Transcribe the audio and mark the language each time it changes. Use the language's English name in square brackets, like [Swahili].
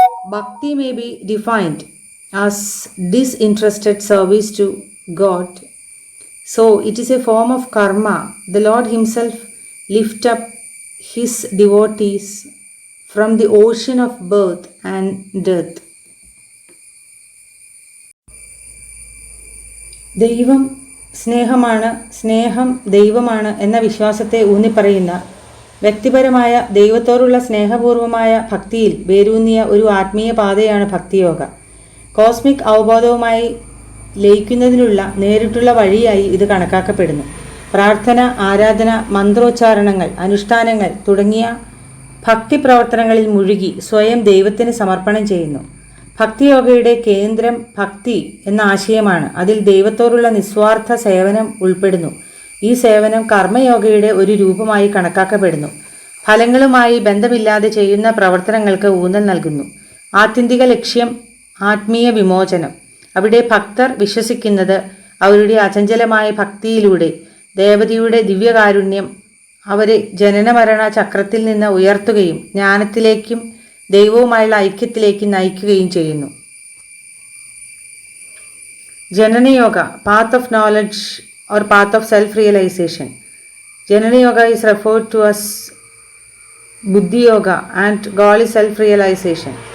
[English] Bhakti may be defined as disinterested service to God. So it is a form of karma. The Lord himself lifts up his devotees from the ocean of birth and death. [Malayalam] ദൈവം സ്നേഹമാണ്, സ്നേഹം ദൈവമാണ് എന്ന വിശ്വാസത്തെ ഊന്നിപ്പറയുന്ന വ്യക്തിപരമായ ദൈവത്തോടുള്ള സ്നേഹപൂർവമായ ഭക്തിയിൽ വേരൂന്നിയ ഒരു ആത്മീയ പാതയാണ് ഭക്തിയോഗ. കോസ്മിക് അവബോധവുമായി ലയിക്കുന്നതിനുള്ള നേരിട്ടുള്ള വഴിയായി ഇത് കണക്കാക്കപ്പെടുന്നു. പ്രാർത്ഥന, ആരാധന, മന്ത്രോച്ചാരണങ്ങൾ, അനുഷ്ഠാനങ്ങൾ തുടങ്ങിയ ഭക്തി പ്രവർത്തനങ്ങളിൽ മുഴുകി സ്വയം ദൈവത്തിന് സമർപ്പണം ചെയ്യുന്നു. ഭക്തിയോഗയുടെ കേന്ദ്രം ഭക്തി എന്ന ആശയമാണ്. അതിൽ ദൈവത്തോടുള്ള നിസ്വാർത്ഥ സേവനം ഉൾപ്പെടുന്നു. ഈ സേവനം കർമ്മയോഗയുടെ ഒരു രൂപമായി കണക്കാക്കപ്പെടുന്നു. ഫലങ്ങളുമായി ബന്ധമില്ലാതെ ചെയ്യുന്ന പ്രവർത്തനങ്ങൾക്ക് ഊന്നൽ നൽകുന്നു. ആത്യന്തിക ലക്ഷ്യം ആത്മീയ വിമോചനം. അവിടെ ഭക്തർ വിശ്വസിക്കുന്നത് അവരുടെ അചഞ്ചലമായ ഭക്തിയിലൂടെ ദേവതയുടെ ദിവ്യകാരുണ്യം അവരെ ജനനമരണ ചക്രത്തിൽ നിന്ന് ഉയർത്തുകയും ജ്ഞാനത്തിലേക്കും ദൈവവുമായുള്ള ഐക്യത്തിലേക്കും നയിക്കുകയും ചെയ്യുന്നു. [English] ജനനയോഗ, path of knowledge or path of self-realization. Janana Yoga is referred to as Buddhi Yoga and goal is self-realization.